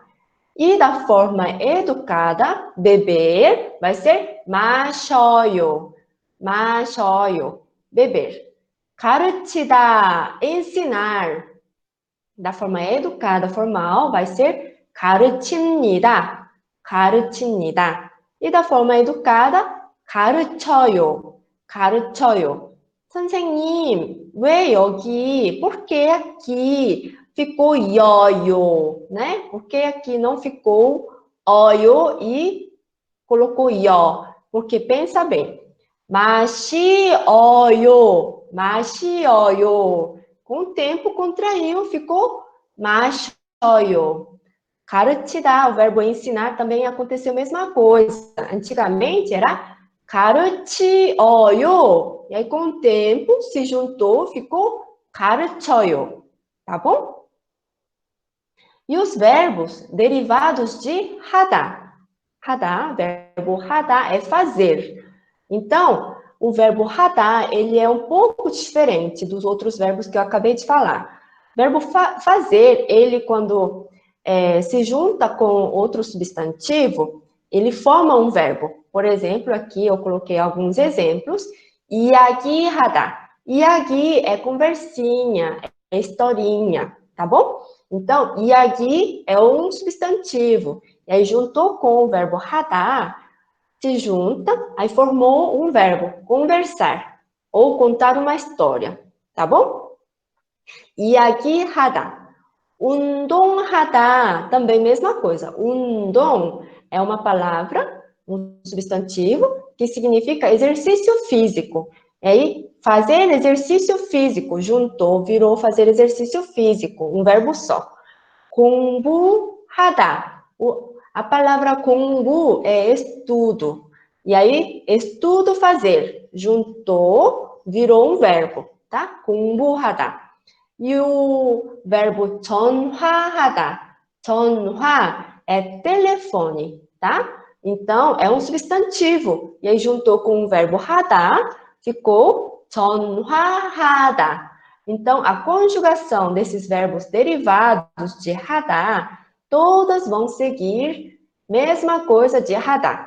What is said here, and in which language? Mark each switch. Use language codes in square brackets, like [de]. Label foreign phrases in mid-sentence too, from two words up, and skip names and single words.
[pt] E da forma educada, beber, vai ser 마셔요. [ko] 마셔요. [pt] beber. 가르치다, ensinar. Da forma educada formal, vai ser 가르칩니다. [ko] 가르칩니다. [pt] E da forma educada, [ko] 가르쳐요. 가르쳐요. 선생님, 왜 여기, [pt] por que aqui ficou ioio, né? Por que aqui não ficou oio e colocou ió? Porque pensa bem, [ko] 마시어요. 마시어요. [pt] Com o tempo contraiu, ficou 마셔요. [ko] 가르치다, [pt] o verbo ensinar também aconteceu a mesma coisa. Antigamente era 가르치어요. E aí, com o tempo, se juntou, ficou 가르쳐요. Tá bom? E os verbos derivados de 하다. [ko] 하다, [pt] verbo 하다 é fazer. Então, o verbo 하다, ele é um pouco diferente dos outros verbos que eu acabei de falar. O verbo fazer, ele quando se junta com outro substantivo, ele forma um verbo. Por exemplo, aqui eu coloquei alguns exemplos. [ko] 이야기하다. [pt] 이야기 é conversinha, é historinha, tá bom? Então, 이야기 é um substantivo. E aí, juntou com o verbo 하다, se junta, aí formou um verbo, conversar, ou contar uma história, tá bom? [ko] 이야기하다. 운동하다, [pt] também mesma coisa. 운동 é uma palavra, um substantivo, que significa exercício físico. E aí, fazer exercício físico, juntou, virou fazer exercício físico, um verbo só. 공부하다. A palavra 공부 é estudo. E aí, estudo fazer. Juntou, virou um verbo, tá? 공부하다. E o verbo 전화하다. 전화 é telefone, tá? Então, é um substantivo. E aí, juntou com o verbo 하다, ficou 전화하다. Então, a conjugação desses verbos derivados de 하다, todas vão seguir mesma coisa de 하다.